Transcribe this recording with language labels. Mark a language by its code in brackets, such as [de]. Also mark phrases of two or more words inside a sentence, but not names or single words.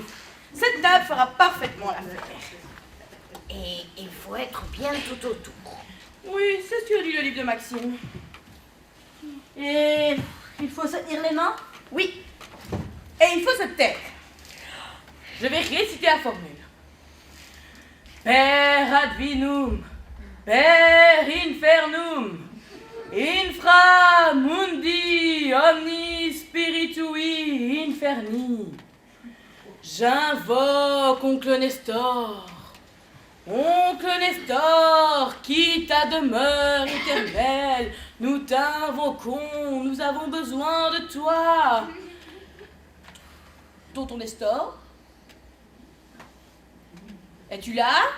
[fr] Cette table fera parfaitement l'affaire. Et il faut être bien tout autour. Oui, c'est ce que dit le livre de Maxime. Et il faut se tenir les mains? Oui. Et il faut se taire. Je vais réciter la formule. [la] Per advinum, per infernum, infra mundi omni spiritui inferni. [fr] J'invoque oncle Nestor. Oncle Nestor, qui ta demeure éternelle, nous t'invoquons, nous avons besoin de toi. Tonton Nestor, es-tu là?